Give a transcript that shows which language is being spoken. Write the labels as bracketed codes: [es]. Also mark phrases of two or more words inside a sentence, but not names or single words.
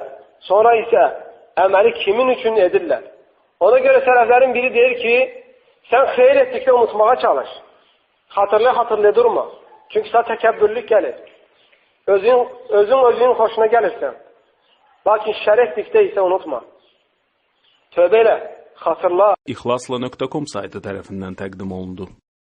[az] Sonra ise ameli kimin için edirlər. [tr] Ona göre seleflerin biri der ki sen xeyir ettikte unutmaya çalış. Hatırlaya durma. Çünkü sana tekebbürlük gelir. Özün hoşuna gelirsen. Lakin şer ettikte ise unutma. [az] Tövbe elə, hatırla. İxlasla.com saytı tərəfindən təqdim olundu.